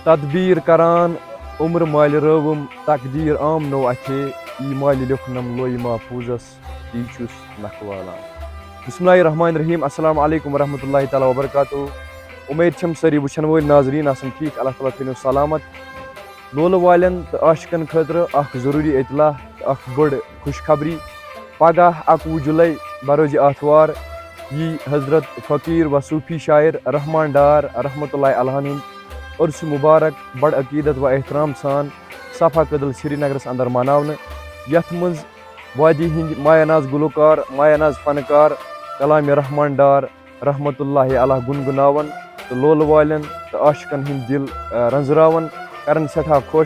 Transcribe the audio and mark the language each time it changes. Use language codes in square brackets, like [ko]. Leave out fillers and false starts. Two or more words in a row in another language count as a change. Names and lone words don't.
[ks] تدبیر کران عمر مال روم تقدیر عام نو اتھے ای مال لکھنم لوئی محفوظس تی چھس نکھوالان. [ar] بسم اللہ الرحمن الرحیم. السلام علیکم ورحمۃ اللہ تعالیٰ وبرکاتہ. [ks] امید چھم ساری وچھن وول ناظرین آسن ٹھیک. اللہ تعالیٰ تھٲینو سلامت. لولہٕ والٮ۪ن تہٕ عاشقن خٲطرٕ اکھ ضروٗری اطلاع تہٕ اکھ بٔڑ خوشخبری. پگہہ 21 جولائی بروز آتھوار یی حضرت فقیر و صوفی شاعر رحمان ڈار رحمۃ اللہ علیہ ہُنٛد عرس مبارک بڑ عقیدت و احترام سان صفا کدل سری نگرس اندر مناونہٕ، یتھ منٛز وادی ہٕنٛدۍ مایہ ناز گلوکار مایہ ناز فنکار کلام رحمان ڈار رحمۃ اللہ علیہ گنگناون تہٕ لولہٕ والٮ۪ن تہٕ عاشقن ہٕنٛدۍ دل رنزراون، کرن سٮ۪ٹھاہ خۄش.